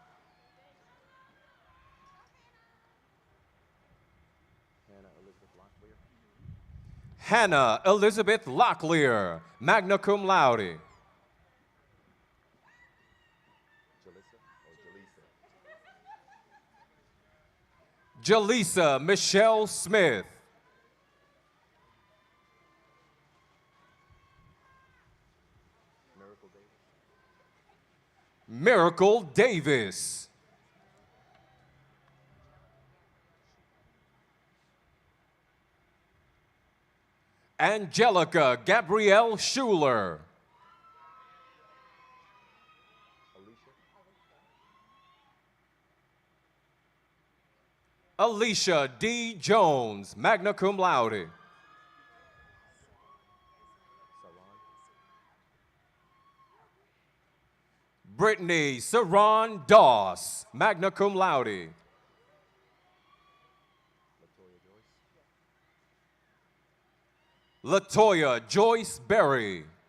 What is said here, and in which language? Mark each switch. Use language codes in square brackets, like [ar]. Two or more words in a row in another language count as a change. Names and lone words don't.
[en] Hannah Elizabeth Locklear, [la] magna cum laude. [en] Jaleesa Michelle Smith. Miracle Davis. Angelica Gabrielle Schuler. Alicia D. Jones, [la] magna cum laude. [en] Brittany Saron Doss, [la] magna cum laude. [en] Latoya Joyce Berry.